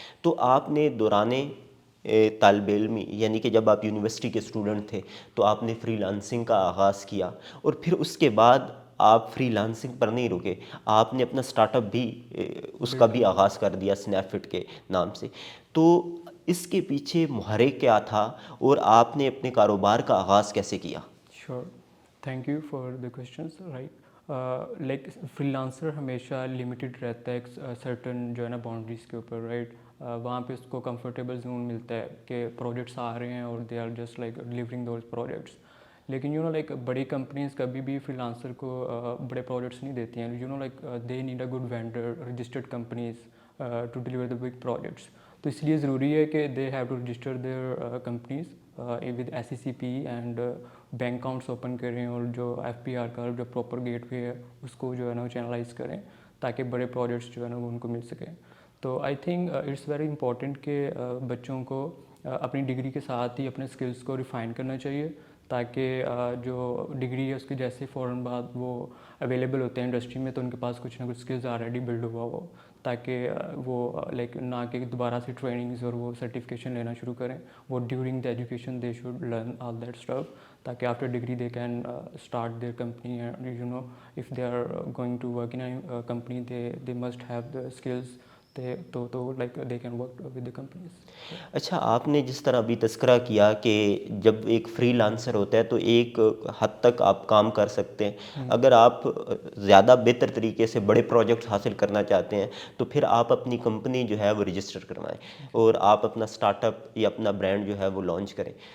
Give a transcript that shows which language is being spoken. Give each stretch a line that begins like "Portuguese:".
Urdu: تو آپ نے دورانے طالب علمی, یعنی کہ جب آپ یونیورسٹی کے اسٹوڈنٹ تھے, تو آپ نے فری لانسنگ کا آغاز کیا, اور پھر اس کے بعد آپ فری لانسنگ پر نہیں رکے, آپ نے اپنا سٹارٹ اپ بھی اس کا بھی آغاز کر دیا سنیپ فٹ کے نام سے. تو اس کے پیچھے محرک کیا تھا اور آپ نے اپنے کاروبار کا آغاز کیسے کیا؟
English: Sure, thank you for the questions.
Urdu: Right, like free lancer ہمیشہ لمیٹیڈ رہتا ہے ایک سرٹن جو ہے نا باؤنڈریز کے اوپر. رائٹ, وہاں پہ اس کو کمفرٹیبل زون ملتا ہے کہ پروجیکٹس آ رہے ہیں اور they are just like delivering those projects. لیکن لائک بڑی کمپنیز کبھی بھی فری لانسر کو بڑے پروجیکٹس نہیں دیتی ہیں.
English: Like they need a good vendor, registered companies to deliver the big projects.
Urdu: تو اس لیے ضروری ہے کہ they have to register their companies with SECP and bank accounts open کریں, اور جو FPR کا جو پراپر گیٹ وے ہے اس کو جو ہے نا وہ چینلائز کریں, تاکہ بڑے پروجیکٹس جو ہے نا وہ ان کو مل سکیں. تو I think it's very important کہ بچوں کو اپنی ڈگری کے ساتھ ہی اپنے اسکلس کو ریفائن کرنا چاہیے, تاکہ جو ڈگری ہے اس کے جیسے فوراً بعد وہ اویلیبل ہوتے ہیں انڈسٹری میں, تو ان کے پاس کچھ نہ کچھ اسکلز آلریڈی بلڈ ہوا ہو, تاکہ وہ لائک نہ کہ دوبارہ سے ٹریننگز اور وہ سرٹیفکیشن لینا شروع کریں.
English: وہ during the education they should learn all that stuff, تاکہ after degree they can start their company. If they are going to work in company they must have the skills, تو like they can work with the companies.
Urdu: اچھا, آپ نے جس طرح ابھی تذکرہ کیا کہ جب ایک فری لانسر ہوتا ہے تو ایک حد تک آپ کام کر سکتے ہیں. اگر آپ زیادہ بہتر طریقے سے بڑے پروجیکٹس حاصل کرنا چاہتے ہیں تو پھر آپ اپنی کمپنی جو ہے وہ رجسٹر کروائیں, اور آپ اپنا سٹارٹ اپ یا اپنا برانڈ جو ہے وہ لانچ کریں.